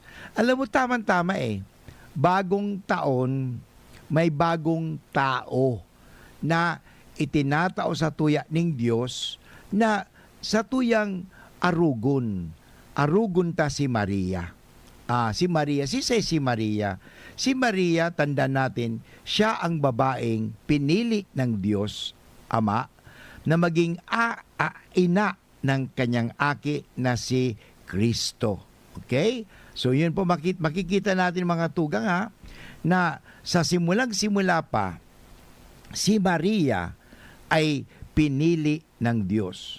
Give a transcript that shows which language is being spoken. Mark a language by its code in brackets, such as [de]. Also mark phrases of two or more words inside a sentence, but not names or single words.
[tl] Alam mo, tama-tama bagong taon, may bagong tao na itinatao sa tuya ng Diyos na sa tuyang arugon. [bik] Arugon ta si Maria. Si Maria, si Maria. Si Maria, [tl] tanda natin, siya ang babaeng pinili ng Diyos, Ama, na maging ina ng kanyang aki na si Kristo. Okay? So yun po makikita natin mga tugang na sa simulang-simula pa si Maria ay pinili ng Diyos.